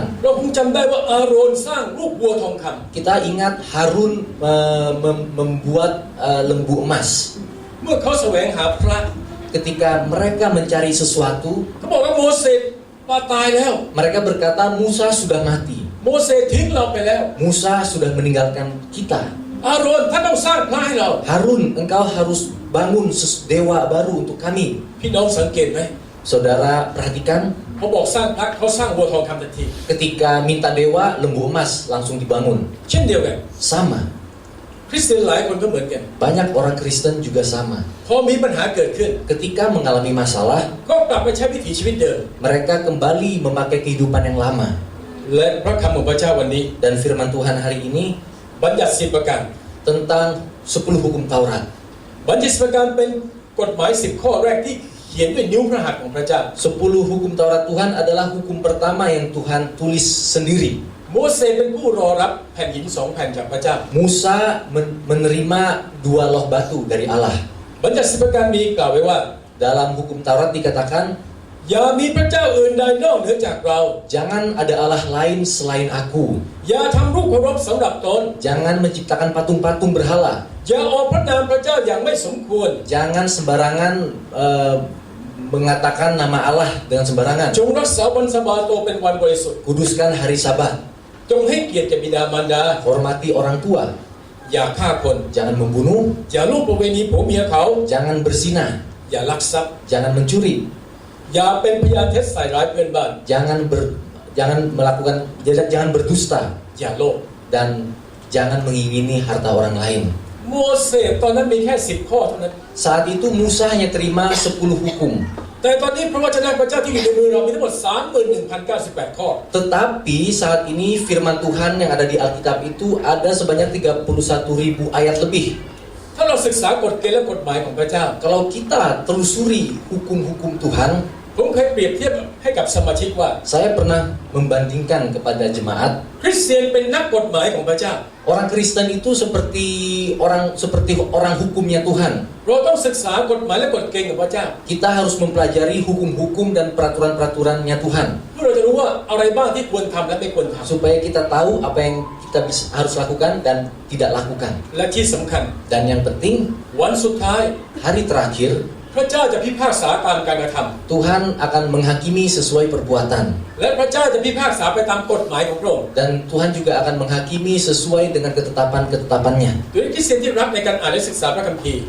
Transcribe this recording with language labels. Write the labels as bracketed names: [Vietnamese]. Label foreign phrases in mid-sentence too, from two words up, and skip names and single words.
[Thai] เราคงจำได้ว่าอาโรนสร้างรูปวัวทองคำ [Indonesian] Kita ingat Harun membuat lembu emas. [Thai] เมื่อเขาแสวงหาพระ [Indonesian] Ketika mereka mencari sesuatu, [Thai] เขาบอกว่าโมเสสว่าตายแล้ว [Indonesian] mereka berkata Musa sudah mati. [Thai] โมเสสทิ้งเราไปแล้ว [Indonesian] Musa sudah meninggalkan kita. [Thai] อาโรนท่านต้องสร้างพระให้เรา [Indonesian] Harun, engkau harus bangun dewa baru untuk kami. [Thai] พี่น้องสังเกตไหม [Indonesian] Saudara perhatikan, [Thai] เขาบอกสร้างพระเขาสร้างวัวทองคำทันที [Indonesian] ketika minta dewa, lembu emas langsung dibangun. [Thai] เช่นเดียวกัน [Indonesian] Sama. [Thai] คริสเตียนหลายคนก็เหมือนกัน [Indonesian] Banyak orang Kristen juga sama. [Thai] พอมีปัญหาเกิดขึ้น [Indonesian] Ketika mengalami masalah, [Thai] ก็กลับไปใช้วิถีชีวิตเดิม [Indonesian] mereka kembali memakai kehidupan yang lama. [Thai] และพระคำของพระเจ้าวันนี้ [Indonesian] Dan firman Tuhan hari ini [Thai] บัญญัติ10ประการ [Indonesian] tentang 10 hukum Taurat. [Thai] บัญญัติ10ประการเป็นกฎหมาย10ข้อแรกที่เขียนด้วยนิ้วพระหัตถ์ของพระเจ้า [Indonesian] 10 hukum Taurat Tuhan adalah hukum pertama yang Tuhan tulis sendiri. [Thai] โมเสสเป็นผู้รอรับแผ่นหิน2แผ่นจากพระเจ้า [Indonesian] Musa menerima 2 loh batu dari Allah. [Thai] บัญญัติ10ประการมีกล่าวไว้ว่า [Indonesian] Dalam hukum Taurat dikatakan, [Thai] อย่ามีพระเจ้าอื่นใดนอกเหนือจากเรา [Indonesian] jangan ada Allah lain selain aku. [Thai] อย่าทำรูปเคารพสำหรับตน [Indonesian] Jangan menciptakan patung-patung berhala. [Thai] อย่าออกพระนามพระเจ้าอย่างไม่สมควร [Indonesian] Jangan sembarangan mengatakan nama Allah dengan sembarangan. [Thai] จงรักษาวันสะบาโตเป็นวันบริสุทธิ์ [Indonesian] Kuduskan hari Sabat. [Thai] จงให้เกียรติแก่บิดามารดา [Indonesian] Hormati orang tua. [Thai] อย่าฆ่าคน [Indonesian] Jangan membunuh. [Thai] อย่าล่วงประเวณีผัวเมียเขา [Indonesian] Jangan berzina. [Thai] อย่าลักทรัพย์ [Indonesian] Jangan mencuri. [Thai] อย่าเป็นพยานเท็จใส่ร้ายเพื่อนบ้าน [Indonesian] Jangan melakukan, jangan berdusta. [Thai] อย่าโลภ [Indonesian] Dan jangan mengingini harta orang lain. [Thai] โมเสสตอนนั้นมีแค่10ข้อเท่านั้น [Indonesian] Saat itu Musa hanya terima 10 hukum. [Thai] แต่ตอนนี้พระวจนะพระเจ้าที่อยู่ในมือเรามีทั้งหมด 31,098 ข้อ [Indonesian] Tetapi saat ini firman Tuhan yang ada di Alkitab itu ada sebanyak 31.000 ayat lebih. [Thai] ถ้าเราศึกษากฎเกณฑ์และกฎหมายของพระเจ้า [Indonesian] Kalau kita telusuri hukum-hukum Tuhan, [Thai] ผมเคยเปรียบเทียบให้กับสมาชิกว่า [Indonesian] saya pernah membandingkan kepada jemaat, [Thai] คริสเตียนเป็นนักกฎหมายของพระเจ้า [Indonesian] orang Kristen itu seperti orang hukumnya Tuhan. [Thai] เราต้องศึกษากฎหมายและกฎเกณฑ์ของพระเจ้า [Indonesian] Kita harus mempelajari hukum-hukum dan peraturan-peraturannya Tuhan [Thai] เพื่อเราจะรู้ว่าอะไรบ้างที่ควรทำและไม่ควรท [Indonesian] supaya kita tahu apa yang kita harus lakukan dan tidak lakukan. [Thai] ำและที่สำคัญ [Indonesian] Dan yang penting, [Thai] วันสุดท้าย [Indonesian] hari terakhir [Thai] พระเจ้าจะพิพากษาตามการกระทำ [Indonesian] Tuhan akan menghakimi sesuai perbuatan. [Thai] และพระเจ้าจะพิพากษาไปตามกฎหมายของพระองค์ [Indonesian] Dan Tuhan juga akan menghakimi sesuai dengan ketetapan-ketetapannya. [Thai] โดยคริสเตียนที่รักในการอ่านและศึกษาพระคัมภีร์